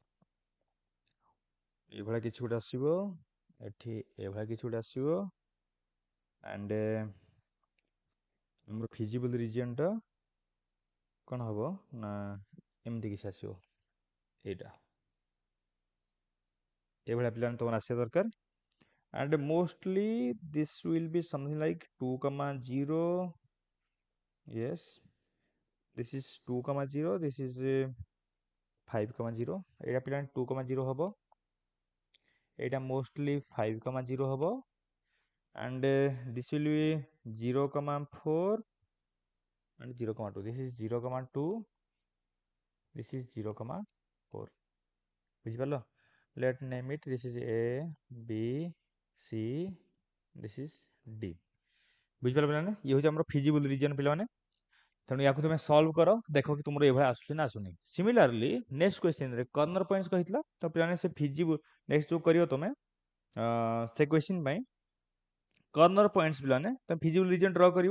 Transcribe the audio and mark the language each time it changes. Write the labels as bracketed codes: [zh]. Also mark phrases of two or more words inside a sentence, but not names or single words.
[or] ଏଭଳିଆ କିଛି ଗୋଟେ ଆସିବ, ଏଠି ଏଭଳିଆ କିଛି ଗୋଟେ ଆସିବ। ଆଣ୍ଡ ଆମର [en] feasible regionta [or] କ'ଣ ହବ ନା ଏମିତି କିଛି ଆସିବ। ଏଇଟା ଏଭଳିଆ ପିଲାମାନେ ତମର ଆସିବା ଦରକାର। [en] and mostly this will be something like 2,0. yes, this is 2,0, this is 5,0. [or] ଏଇଟା ପିଲାମାନେ 2,0 ହବ, ଏଇଟା mostly 5,0 ହବ। [en] and this will be 0,4 and 0,2. this is 0,2, this is 0,4. [or] ବୁଝିପାରିଲ? [en] let name it, this is A B C, this is D. [or] ବୁଝିପାରିଲ ପିଲାମାନେ? ଇଏ ହେଉଛି ଆମର [en] feasible region [or] ପିଲାମାନେ। ତେଣୁ ୟାକୁ ତମେ ସଲ୍ଭ କର, ଦେଖ କି ତୁମର ଏଭଳିଆ ଆସୁଛି ନା ଆସୁନି। [en] similarly next questionre corner points [or] କହିଥିଲା, ତ ପିଲାମାନେ ସେ [en] feasible next [or] ଯୋଉ କରିବ ତମେ ସେ କ୍ୱେଶ୍ଚନ ପାଇଁ [en] corner points [or] ପିଲାମାନେ ତମେ [en] feasible region draw [or] କରିବ।